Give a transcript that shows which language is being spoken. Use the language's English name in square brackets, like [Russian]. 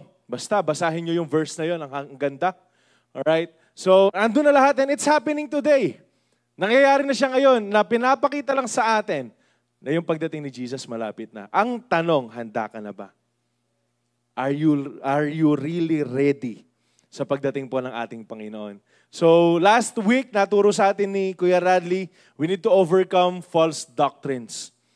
[Filipino] Basta basahin nyo yung verse na yun, ang ganda. [English] Alright? So, [Filipino] andun na lahat [English] and it's happening today. [Filipino] Nangyayari na siya ngayon na pinapakita lang sa atin na yung pagdating ni Jesus malapit na. Ang tanong, handa ka na ba? [English] Are you really ready [Filipino] sa pagdating po ng ating Panginoon? [English] So last week, [Filipino] naturo sa atin ni [English] Kuya Radley, we need to overcome false doctrines.